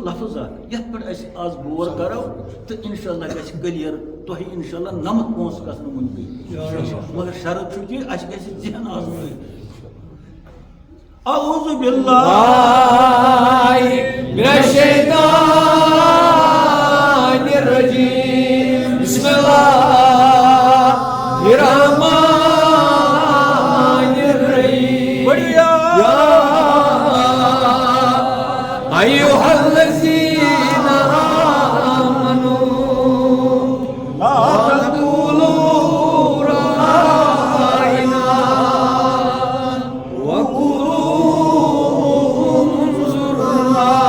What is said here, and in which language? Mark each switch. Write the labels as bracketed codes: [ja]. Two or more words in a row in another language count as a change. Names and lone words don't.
[ks] لفظ اکھ یتھ پٮ۪ٹھ أسۍ آز غور کرو تہٕ [ar] انشاء اللہ [ks] گژھِ کلیر تۄہہِ [ar] انشاء اللہ [ks] نمتھ پونٛسہٕ گژھنہٕ وٕنۍ مگر شرط چھُ کہِ اَسہِ گژھِ ذہن آسُن [ar] اعوذ باللہ من الشیطان الرجیم بسم اللہ الرحمن الرحیم بڑھیا ایھا الذین آمنوا لا تقولوا رأینا وقولوا انظرنا